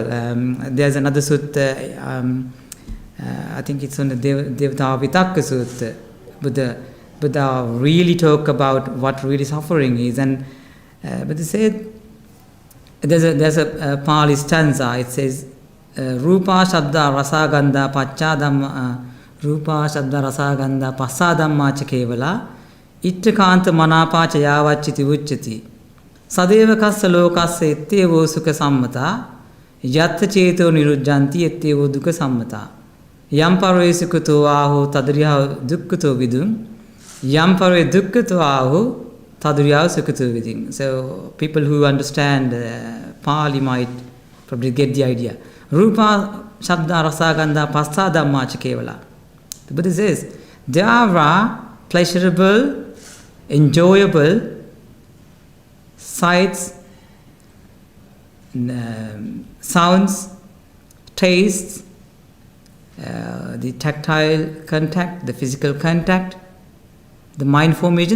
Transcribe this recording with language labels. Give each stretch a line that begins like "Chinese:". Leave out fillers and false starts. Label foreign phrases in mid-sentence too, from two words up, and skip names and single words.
English: There's another sutta, I think it's on the Devata Vitakka Sutta. Buddha really talk about what really suffering is, and Buddha said there's a Pali stanza. It says,
Pali: "Rupa Shabda Rasa Gandha Pachadamma Rupa Shabda Rasa Gandha Pasadamma Chakevala Ittakanta Manapacha Yavachiti Uchati Sadeva Kassa Lokassa Ettevo Sukha Sammata Yatta Cheto Nirujjanti Ettevo Dukha Sammata Yampare Sukuto Aho Tadriya Dukkuto Vidum Yampare Dukkuto Aho Tadriya Sukuto Vidum."
English: So people who understand Pali might probably get the idea.
Pali: Rupa Shabda Rasa Gandha Pasadamma Chakevala.
English: The Buddha says there are pleasurable, enjoyable sights, sounds, tastes, the tactile contact, the physical contact, the mind formation.